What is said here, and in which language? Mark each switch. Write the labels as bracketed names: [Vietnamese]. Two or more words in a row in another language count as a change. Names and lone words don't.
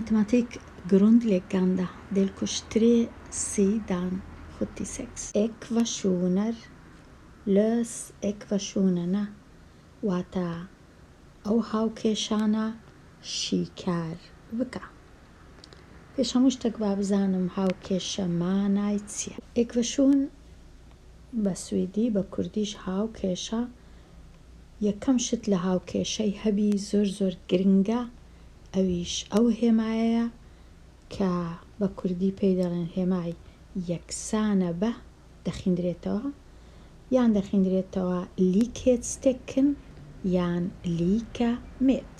[Swedish] matematik grundläggande delkurs 3 sidan 76. Ekvationer. Lös ekvationerna. [Central Kurdish] Wata ئەو هاوکێشانە شیکار بکە. پێش هەموو شتێک با بزانم هاوکێشە مانای چییە. ئێکڤەشون بە سویدی بە کوردیش هاوکێشە یەکەم شت لە هاوکێشەی هەبی زۆر گرنگە ئەویش ئەو هێمایەیە کە بە کوردی پێی دەڵێن هێمای یەکسانە بە دەخیندرێتەوە یان دەخیندرێتەوە [Swedish] likhet stecken [Central Kurdish] یان [Swedish] lika med.